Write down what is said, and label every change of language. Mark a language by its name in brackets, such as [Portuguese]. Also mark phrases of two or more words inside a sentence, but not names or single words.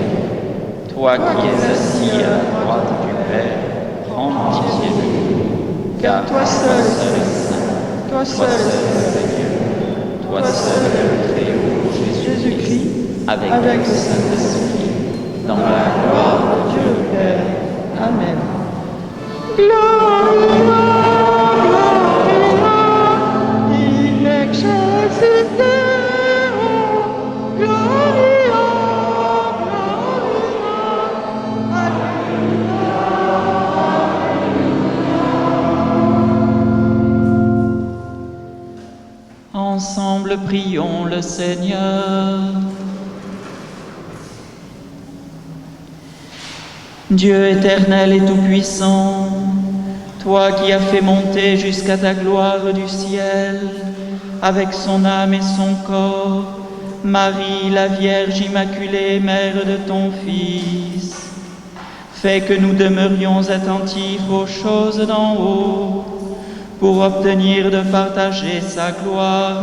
[French] Toi qui es assis à la droite du Père, prends pitié de nous. Car toi seul est saint, toi seul est Dieu, toi seul est le Très-Haut, Jésus-Christ, avec le le Saint-Esprit, dans la gloire de Dieu le Père. Amen. [Latin] Gloria, Gloria, in excelsis Deo, Gloria, Gloria, Alleluia. [French] Ensemble, prions le Seigneur. Dieu éternel et tout-puissant, toi qui as fait monter jusqu'à ta gloire du ciel, avec son âme et son corps, Marie, la Vierge Immaculée, Mère de ton Fils, fais que nous demeurions attentifs aux choses d'en haut, pour obtenir de partager sa gloire.